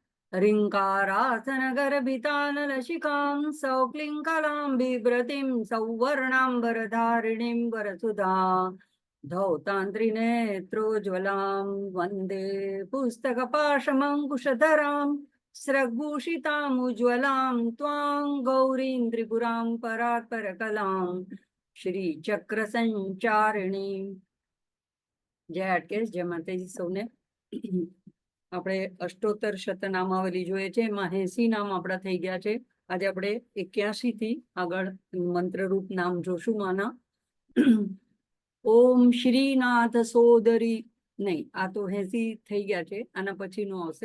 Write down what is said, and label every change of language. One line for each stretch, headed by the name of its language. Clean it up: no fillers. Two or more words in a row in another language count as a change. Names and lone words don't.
Sanskrit: ह्रीङ्कारासनगर्भितानलशिखां सौक्लिङ्कलां बिभ्रतीं सौवर्णाम्बरधारिणीं वरसुधा धौतान्त्रिनेत्रोज्ज्वलां वन्दे पुस्तकपाशमङ्कुशधरां स्रग्भूषितामुज्ज्वलां त्वां गौरीं त्रिपुरां परात्परकलां श्रीचक्रसञ्चारिणीं।
Gujarati: જય હાટકેશ, જય માતાજી સૌને। આપણે અષ્ટોત્તર શતનામાવલી જોઈએ છે, એમાં 80 નામ આપણા થઈ ગયા છે. આજે આપણે 81 થી આગળ મંત્રરૂપ નામ જોશું માના. ઓમ શ્રીનાથ સોદરી નહીં, આ તો 80 થઈ ગયા છે, આના પછીનું આવશે.